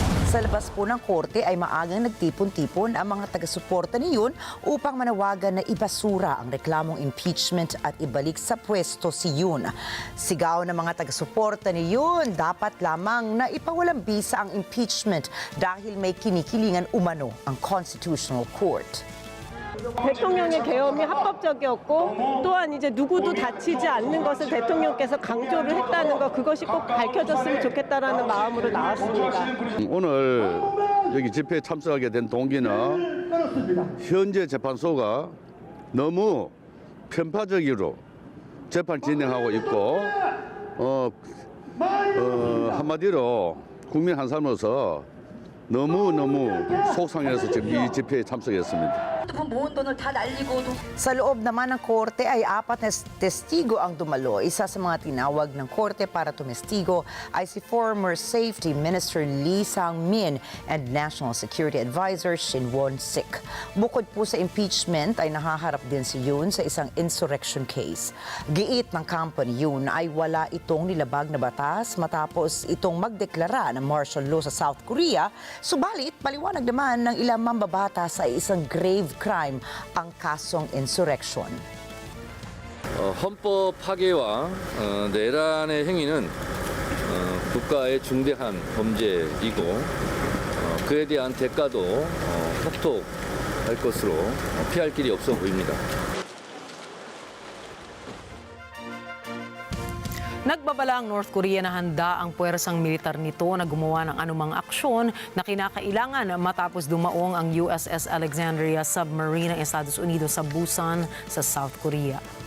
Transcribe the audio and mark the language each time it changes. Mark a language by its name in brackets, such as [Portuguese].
[Filipino] Sa labas po ng korte ay maagang nagtipon-tipon ang mga taga-suporta ni Yoon upang manawagan na ibasura ang reklamong impeachment at ibalik sa pwesto si Yoon. Sigaw ng mga taga-suporta ni Yoon, dapat lamang na ipawalang bisa ang impeachment dahil may kinikilingan umano ang Constitutional Court. [Korean] 대통령의 계엄이 합법적이었고 또한 이제 누구도 다치지 않는 것을 대통령께서 강조를 했다는 것 그것이 꼭 밝혀졌으면 좋겠다라는 마음으로 나왔습니다. 오늘 여기 집회에 참석하게 된 동기는 현재 재판소가 너무 편파적으로 재판 진행하고 있고 한마디로 국민 한 사람으로서 너무 속상해서 지금 이 집회에 참석했습니다. [Filipino] Sa loob naman ng korte ay 4 na testigo ang dumalo. Isa sa mga tinawag ng korte para tumestigo ay si former Safety Minister Lee Sang-min and National Security Advisor Shin Won-sik. Bukod po sa impeachment ay nahaharap din si Yoon sa isang insurrection case. Giit ng kampo ni Yoon ay wala itong nilabag na batas matapos itong magdeklara ng martial law sa South Korea. Subalit, paliwanag naman ng ilang mambabatas ay isang grave crime ang kasong insurrection. [Korean] 헌법 파괴와 내란의 행위는 국가의 중대한 범죄이고 그에 대한 대가도 톡톡할 것으로 피할 길이 없어 보입니다. [Filipino] Nagbabala ang North Korea na handa ang puwersang militar nito na gumawa ng anumang aksyon na kinakailangan matapos dumaong ang USS Alexandria submarine ng Estados Unidos sa Busan sa South Korea.